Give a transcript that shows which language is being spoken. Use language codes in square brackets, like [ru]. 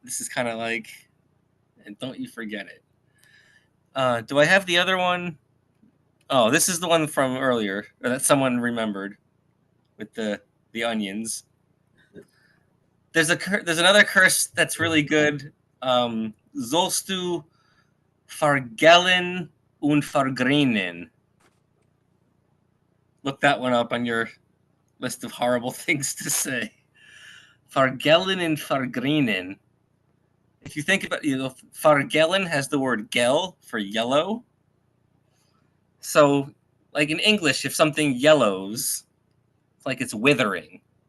[en] This is kind of like, and don't you forget it. Do I have the other one? Oh, this is the one from earlier, or that someone remembered with the onions. There's another curse that's really good. [yi] Sollst du vergällen und vergränen. [en] Look that one up on your list of horrible things to say. Vergällen and vergränen. If you think about it, vergällen has the word gel for yellow. So, like in English, if something yellows, it's like it's withering.